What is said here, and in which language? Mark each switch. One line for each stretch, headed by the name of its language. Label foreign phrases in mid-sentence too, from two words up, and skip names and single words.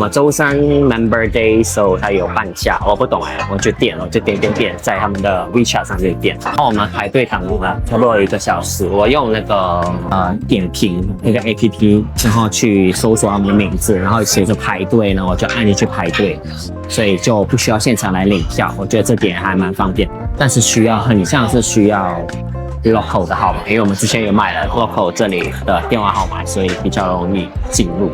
Chinese: 麼週三
English: Member Day，
Chinese: 所以它有半價，我不懂哎，我就點了，就點，在他們的 WeChat 上就點，然後我們排隊等了差不多1個小時，我用那個點評那個 APP， 然後去搜索他們的名字，然後隨着排隊呢，我就按進去排隊，所以就不需要現場來領票，我覺得這點還蠻方便。但是很像是需要 local 的號碼，因為我們之前有買了 local 這裡的電話號碼，所以比較容易進入。